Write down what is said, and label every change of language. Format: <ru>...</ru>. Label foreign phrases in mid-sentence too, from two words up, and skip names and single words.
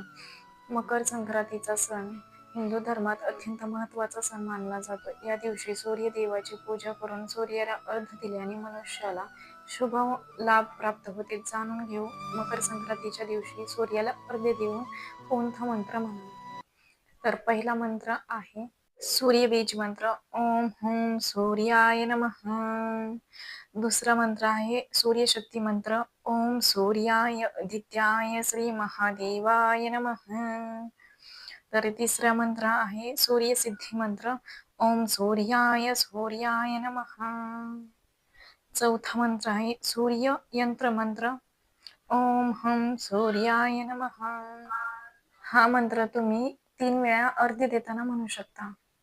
<mr>मकर संक्रांतीचा सण हिंदू धर्मात अत्यंत महत्त्वाचा सण मानला जातो. या दिवशी सूर्यदेवाची पूजा करून सूर्याला अर्घ्य दिल्याने मनुष्याला शुभ लाभ प्राप्त होते. जाणून घेऊ मकर संक्रांतीच्या दिवशी सूर्याला अर्घ्य देऊन कोणता मंत्र म्हणा. तर पहिला मंत्र आहे सूर्यबीज मंत्र,</mr> <sa>ओम हुं सूर्याय नमः.</sa> <mr>दुसरा मंत्र आहे सूर्यशक्ती मंत्र,</mr> <sa>ओम सूर्याय आदित्याय श्री महादेवाय नमः.</sa> <mr>तर तिसरा मंत्र आहे सूर्यसिद्धी मंत्र,</mr> <sa>ओम सूर्याय नमः.</sa> <mr>चौथा मंत्र आहे सूर्य यंत्र मंत्र,</mr> <sa>ओम हं सूर्याय नमः.</sa> <mr>हा मंत्र तुम्ही 3 वेळा अर्घ्य देताना म्हणू शकता.</mr>